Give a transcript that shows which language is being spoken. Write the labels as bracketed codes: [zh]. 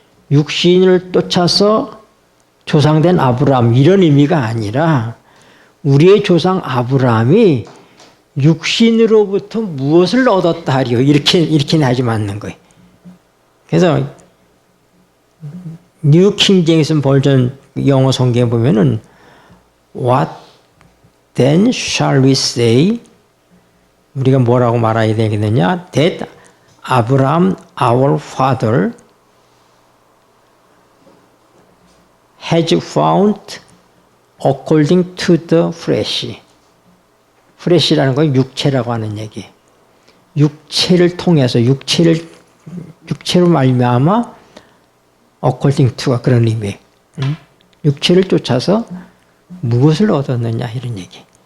[ko] 육신을 쫓아서 조상된 아브라함 이런 의미가 아니라 우리의 조상 아브라함이 육신으로부터 무엇을 얻었다 하리요. 이렇게는 하지 않는 거예요. 그래서 뉴 킹 제임스 버전 영어 성경에 보면은 [en] What then shall we say? [ko] 우리가 뭐라고 말해야 되겠느냐? [en] That Abraham, our father, has found according to the flesh. [ko] flesh라는 건 육체라고 하는 얘기. 육체를 통해서 육체로 말미암아 according to가 그런 의미예요. 육체를 쫓아서 무엇을 얻었느냐 이런 얘기.